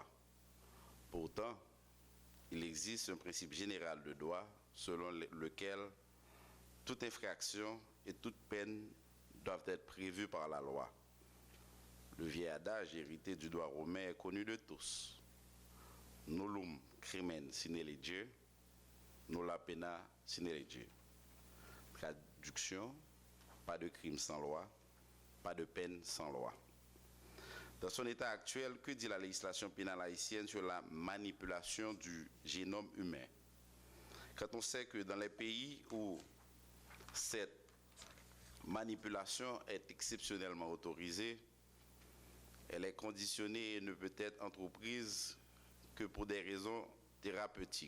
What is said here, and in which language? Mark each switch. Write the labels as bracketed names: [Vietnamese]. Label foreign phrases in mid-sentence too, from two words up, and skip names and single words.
[French] Pourtant, il existe un principe général de droit selon lequel toute infraction et toute peine doivent être prévues par la loi. Le vieil adage hérité du droit romain est connu de tous. [Latin] Nullum crimen sine lege, nulla pena sine lege. [French] Traduction, pas de crime sans loi, pas de peine sans loi. Dans son état actuel, que dit la législation pénale haïtienne sur la manipulation du génome humain? Quand on sait que dans les pays où cette manipulation est exceptionnellement autorisée, elle est conditionnée et ne peut être entreprise que pour des raisons thérapeutiques.